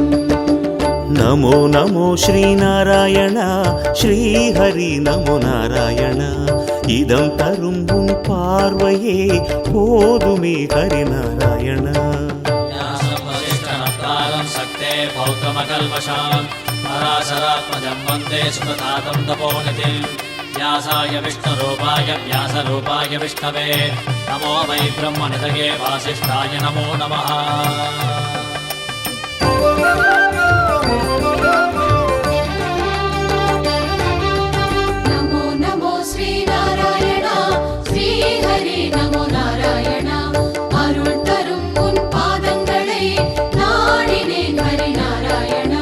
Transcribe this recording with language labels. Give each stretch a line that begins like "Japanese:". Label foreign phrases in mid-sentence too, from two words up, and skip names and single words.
Tamil: நமோ நமோ ஸ்ரீநாராயண ஸ்ரீஹரி நமோ நாராயண இதம் தரும் உன் பார்வையே போதுமே ஹரி நாராயண
Sanskrit: शक्तेः पौत्रमकल्मषम् पराशरात्मजम् वन्दे शुकतातम् तपोनिधिम् व्यासाय विष्णुरूपाय व्यासरूपाय विष्णवे नमो वै ब्रह्मनिधये वासिष्ठाय नमो नमः
Tamil: நமோ நமோ ஸ்ரீநாராயணா ஸ்ரீஹரி நமோ நாராயணா அருள் தரும் உன் பாதங்களை நாடினேன் ஹரி நாராயணா